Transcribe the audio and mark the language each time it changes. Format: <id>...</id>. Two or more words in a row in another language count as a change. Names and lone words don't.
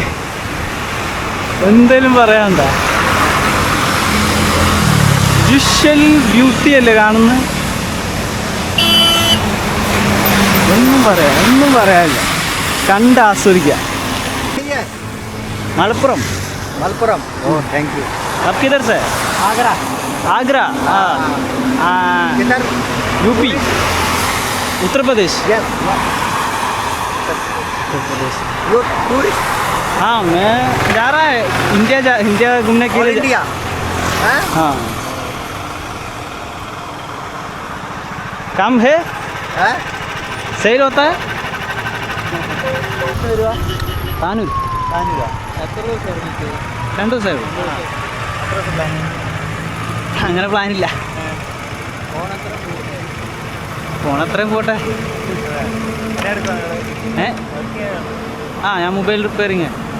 <ml>എന്തേലും പറയാനുണ്ടോ? വിഷ്വൽ ബ്യൂട്ടി അല്ലേ കാണുന്നത്? ഒന്നും പറയാനില്ല. കണ്ട് ആസ്വദിക്കാം. മലപ്പുറം.</ml> <en>Oh thank you.</en> <hi>आप किधर से? आगरा। आगरा? किधर? यूपी, उत्तर प्रदेश। यस। उत्तर प्रदेश।</hi> <en>You tourist?</en> <hi>हाँ, मैं जा रहा है इंडिया घूमने के लिए। इंडिया? हाँ, काम है, सेल होता है।</hi> <ml>താനൂർ. എത്ര ദിവസം 2 ദിവസമായുള്ളൂ. അങ്ങനെ പ്ലാനില്ല. ഫോണത്രയും പോട്ടെ. ഞാൻ മൊബൈൽ റിപ്പയറിങ്.</ml>